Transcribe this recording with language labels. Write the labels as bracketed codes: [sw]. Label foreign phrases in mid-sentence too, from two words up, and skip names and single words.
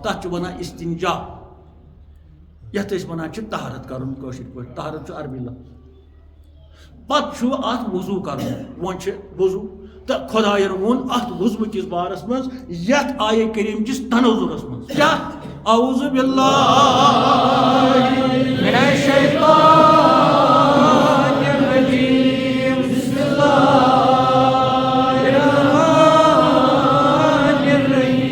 [ks] تتھ چھِ ونان استنجا یتھ أسۍ ونان چھِ طہارت کرُن کٲشِر پٲٹھۍ طہارت چھُ عربی لفظ پتہٕ چھُ اتھ وضوٗ کرُن وۄنۍ چھِ وضوٗ تہٕ خۄدایَن ووٚن اتھ وضوٗ کِس بارس منٛز یتھ آیے کریٖم کِس تنوزُرس منٛز کیاہ [ar] اعوذ باللہ من الشیطان الرجیم بسم اللہ الرحمن الرحیم